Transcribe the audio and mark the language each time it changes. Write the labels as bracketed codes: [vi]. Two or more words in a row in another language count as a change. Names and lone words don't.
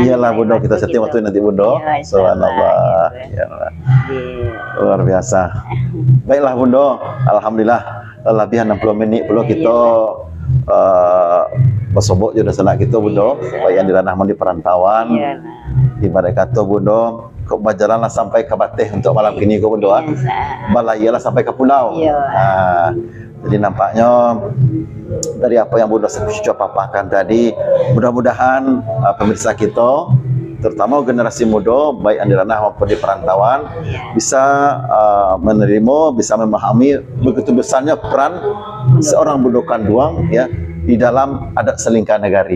[id] Iyalah, Bundo, kita setting waktu nanti, Bundo. Iya, Subhanallah. gitu. Iyalah. Di- Luar biasa. Baiklah, Bundo. Alhamdulillah lebih 60 menit pula Iya, kita bersobok juga senak kita, Bundo. Supaya yang di ranah di perantauan. Iya. Ibarat kata, Bundo, kok berjalanlah sampai ke Bateh untuk malam kini, kok, Bundo. [min] Balayalah sampai ke pulau. [id] Iya. Jadi nampaknya dari apa yang Bundo sudah paparkan tadi, mudah-mudahan pemirsa kita, terutama generasi muda, baik yang di ranah maupun di perantauan, bisa menerima, bisa memahami begitu besarnya peran seorang Bundo Kanduang ya di dalam adat selingkah nagari.